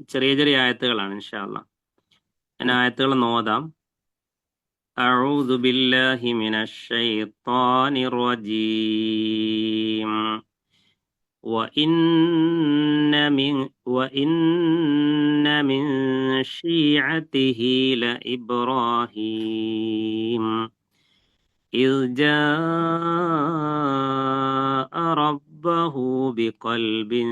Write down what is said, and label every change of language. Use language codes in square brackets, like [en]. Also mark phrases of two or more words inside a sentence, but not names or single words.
[ml] ചെറിയ ചെറിയ ആയത്തുകളാണ് [ar] إن شاء الله. [ml] ഞാൻ ആയത്തുകൾ നോദാം. [ar] أعوذ بالله من الشيطان الرجيم. وإن من شيعته لإبراهيم إذ جاء ربه بقلب